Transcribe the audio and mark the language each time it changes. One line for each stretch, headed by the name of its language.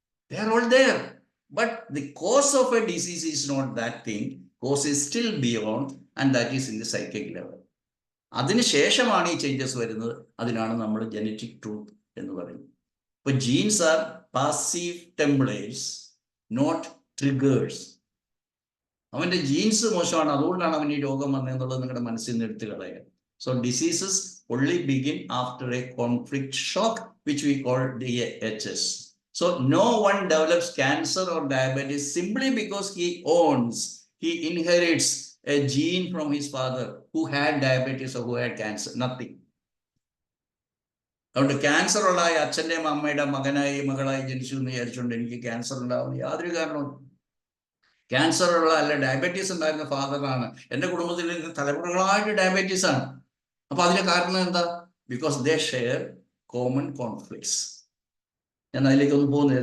English: They are all there, but the cause of a disease is not that thing. Cause is still beyond, and that is in the psychic level.
Malayalam: അതിനുശേഷമാണ് ഈ changes വരുന്നത്. അതിനാണ് നമ്മൾ genetic truth എന്ന് പറയുന്നത്. ഇപ്പൊ
English: Genes are passive templates, not triggers.
Malayalam: അവന്റെ jeans മോശമാണ്, അതുകൊണ്ടാണ് അവൻ ഈ രോഗം വന്നതെന്നുള്ളത് നിങ്ങളുടെ മനസ്സിൽ നിന്ന് എടുത്തു കളയുക.
English: So diseases only begin after a conflict shock, which we call DHS. So no one develops cancer or diabetes simply because he inherits a gene from his father who had diabetes or who had cancer. Nothing.
Malayalam: അതുകൊണ്ട് cancer ഉള്ള അച്ഛൻ്റെയും അമ്മയുടെ മകളായി ജനിച്ചു എന്ന് വിചാരിച്ചുകൊണ്ട് എനിക്ക് cancer ഉണ്ടാവുന്ന യാതൊരു കാരണവും. ക്യാൻസർ ഉള്ള അല്ല ഡയബറ്റീസ് ഉണ്ടായിരുന്ന ഫാദറാണ്. എൻ്റെ കുടുംബത്തിൽ തലമുറകളായിട്ട് ഡയബറ്റീസ് ആണ്. അപ്പൊ അതിന്റെ കാരണം എന്താ?
English: Because they share common conflicts.
Malayalam: ഞാൻ അതിലേക്കൊന്നും പോകുന്നില്ല.